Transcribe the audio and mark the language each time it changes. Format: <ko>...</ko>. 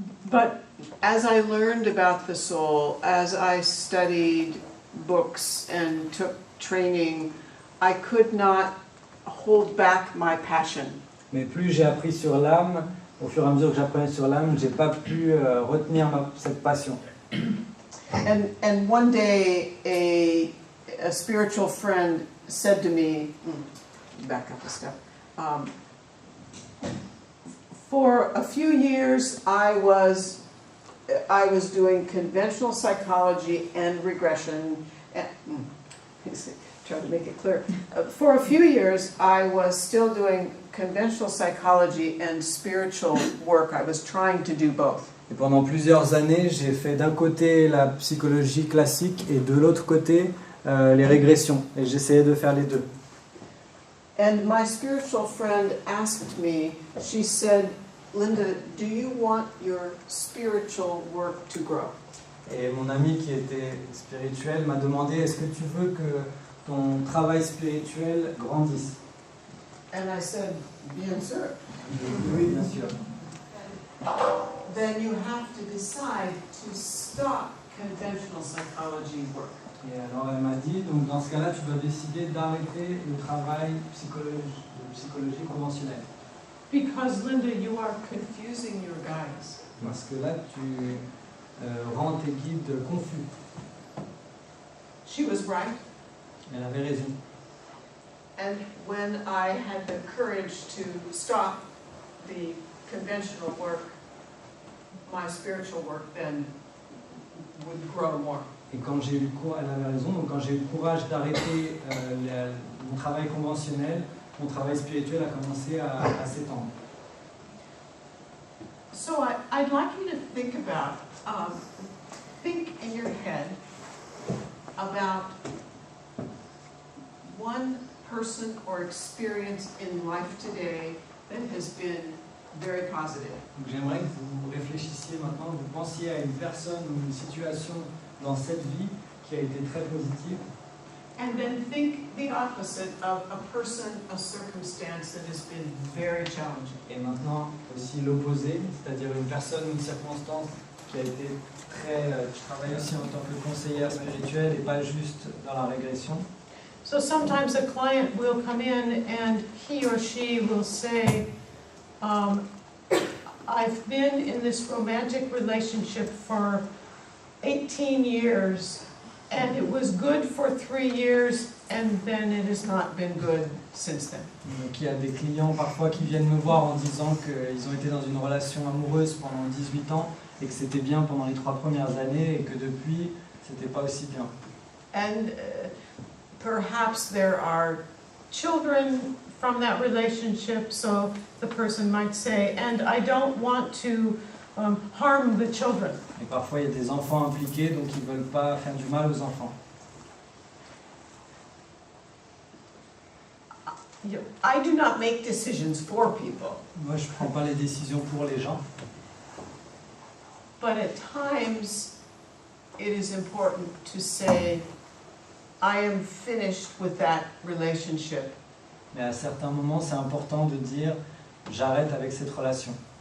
<en>But as I learned about the soul, as I studied books and took training, I could not hold back my passion.</en> <fr>Mais plus j'ai appris sur l'âme, au fur et à mesure que j'apprenais sur l'âme, j'ai pas pu retenir cette passion.</fr> <en>And one day a spiritual friend said to me, back up a step, for a few years I was doing conventional psychology and regression. Try to make it clear. For a few years I was still doing conventional psychology and spiritual work. I was trying to do both.</en> <fr>Et pendant plusieurs années, j'ai fait d'un côté la psychologie classique et de l'autre côté les régressions. Et j'essayais de faire les deux.</fr> <en>And my spiritual friend asked me, she said, Linda, do you want your spiritual work to grow?</en> <fr>Et mon ami qui était spirituel m'a demandé, est-ce que tu veux que ton travail spirituel grandisse?</fr> <en>And I said,</en> <fr>bien sûr. Oui, bien sûr.</fr> <en>Then you have to decide to stop conventional psychology work.</en> <fr>Et alors elle m'a dit, donc dans ce cas-là, tu dois décider d'arrêter le travail de psychologie conventionnelle.</fr> <en>Because Linda, you are confusing your guides.</en> <fr>Parce que là, tu rends tes guides confus.</fr> <en>She was right.</en> <fr>Elle avait raison.</fr> <en>And when I had the courage to stop the conventional work, my spiritual work then would grow more.</en> <fr>Et quand j'ai eu le courage, elle avait raison, donc quand j'ai eu le courage d'arrêter mon travail conventionnel, mon travail spirituel a commencé à s'étendre.</fr> <en>So I'd like you to think about, think in your head about one person or experience in life today that has been very positive.</en> <fr>Donc j'aimerais que vous réfléchissiez maintenant, vous pensiez à une personne ou une situation dans cette vie qui a été très positive.</fr> <en>And then think the opposite of a person, a circumstance that has been very challenging.</en> <fr>Et maintenant, aussi l'opposé, c'est-à-dire une personne ou une circonstance qui a été très... je travaille aussi en tant que conseillère spirituelle et pas juste dans la régression.</fr> <en>So sometimes a client will come in and he or she will say, I've been in this romantic relationship for 18 years and it was good for 3 years and then it has not been good since then.</en> <fr>Donc il y a des clients parfois qui viennent me voir en disant qu'ils ont été dans une relation amoureuse pendant 18 ans et que c'était bien pendant les 3 premières années et que depuis, c'était pas aussi bien.</fr> <en>And perhaps there are children from that relationship, so the person might say, and I don't want to harm the children.</en> <fr>Et parfois, il y a des enfants impliqués, donc ils ne veulent pas faire du mal aux enfants.</fr> <en>I do not make decisions for people.</en> <fr>Moi, je ne prends pas les décisions pour les gens.</fr> <en>But at times, it is important to say, I am finished with that relationship.</en> <fr>Mais à certains moments, c'est important de dire, j'arrête avec cette relation.</fr>